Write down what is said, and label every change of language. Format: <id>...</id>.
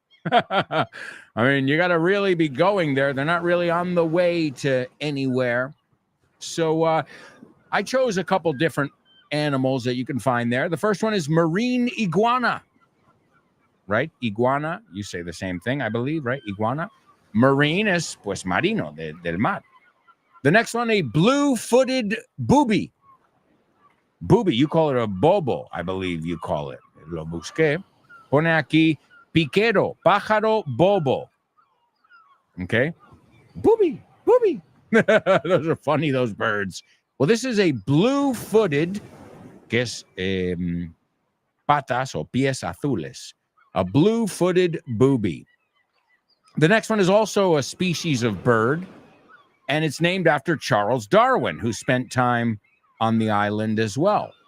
<en>I mean, you got to really be going there. They're not really on the way to anywhere. So I chose a couple different animals that you can find there. The first one is marine iguana. Right? Iguana. You say the same thing, I believe, right? Iguana.</en> <es>Marine es pues marino, del mar.</es> <en>The next one, a blue-footed booby. Booby, you call it a bobo, I believe you call it.</en> <es>Lo busqué. Pone aquí piquero, pájaro bobo.</es> <en>Okay? Booby. Those are funny, those birds. Well, this is a blue-footed,</en> <es>que es patas o pies azules.</es> <en>A blue-footed booby. The next one is also a species of bird, and it's named after Charles Darwin, who spent time on the island as well.</en>